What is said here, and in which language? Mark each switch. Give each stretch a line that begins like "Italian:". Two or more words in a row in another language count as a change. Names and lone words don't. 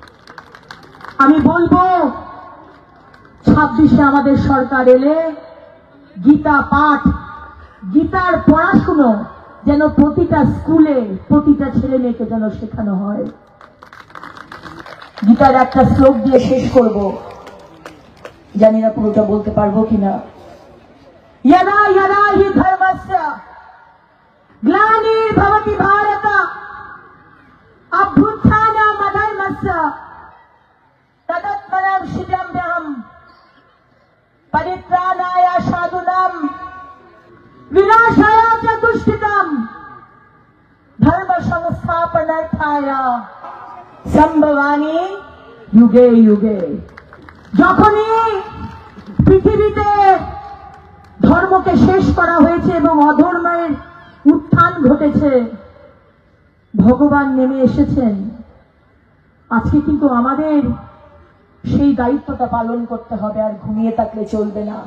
Bangla: আমি বলবো 26-এ আমাদের সরকার এলে গীতা পাঠ, গীতার পড়াশুনো যেন প্রতিটা স্কুলে প্রতিটা ছেলে মেয়েকে যেন শেখানো হয়। গীতার একটা শ্লোক দিয়ে শেষ করব, জানি না পুরোটা বলতে পারবো কিনা।
Sanskrit: यदा यदा हि धर्मस्य ग्लानिर्भवति भारत अभ्युत्थानमधर्मस्य तदात्मनं शिजम्यहम् परित्राणाय साधूनां विनाशाय च दुष्कृतं धर्म संस्थापनार्थाय संभवामि युगे युगे।
Bangla: যখনই পৃথিবীতে ধর্মকে শেষ করা হয়েছে এবং অধর্মের উত্থান ঘটেছে, ভগবান নেমে এসেছেন। আজকে কিন্তু আমাদের সেই দায়িত্বটা পালন করতে হবে, আর ঘুমিয়ে থাকলে চলবে না।